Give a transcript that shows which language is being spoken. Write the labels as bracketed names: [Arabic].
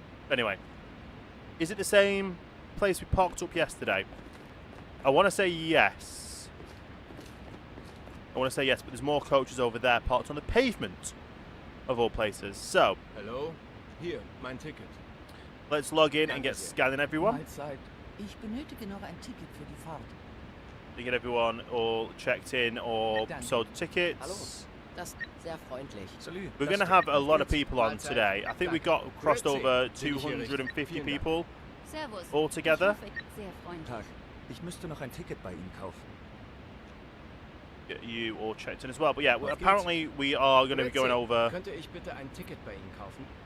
[English] Anyway, is it the same place we parked up yesterday? I want to say yes. I want to say yes, but there's more coaches over there parked on the pavement, of all places. So, hello, here, [German] mein Ticket. [English] Let's log in and get scanning everyone. [German] Mahlzeit. Ich benötige noch ein Ticket für die Fahrt. [English] To get everyone all checked in or sold tickets. [German] Hallo. Das sehr freundlich. Salut. [English] We're going to have a lot of people on today. I think we got crossed over 250 people [German] Servus. [English] all together. [German] Sehr freundlich. Tag. Ich müsste noch ein Ticket bei Ihnen kaufen. [English] Get you all checked in as well. But yeah, apparently we are going to be going over. [German] Könnte ich bitte ein Ticket bei Ihnen kaufen?